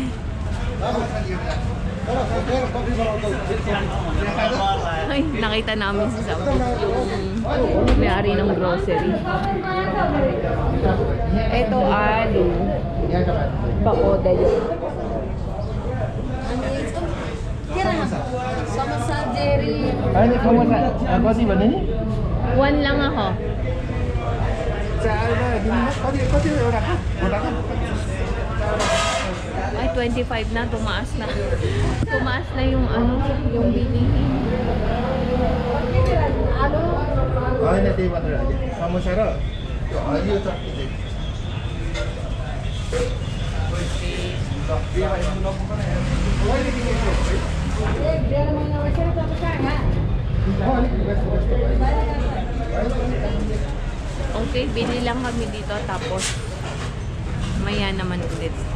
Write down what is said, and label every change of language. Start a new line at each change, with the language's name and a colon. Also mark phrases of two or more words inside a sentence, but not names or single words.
Filipino: Ay, nakita namin si Sam. Yung may-ari ng grocery. Ito, alu. Pakoda yun. Sama sa Jerry.
Indonesian: Ini kamu apa sih ini?
Filipino: One lang ako. Ay, 25 na. Tumaas na. Tumaas na yung ano, yung bilihin.
Indonesian: Oh, ini tiba aja. Kamu Sarah. Ayo tak ini.
Filipino: Okay, bili lang kami dito tapos maya naman ulit.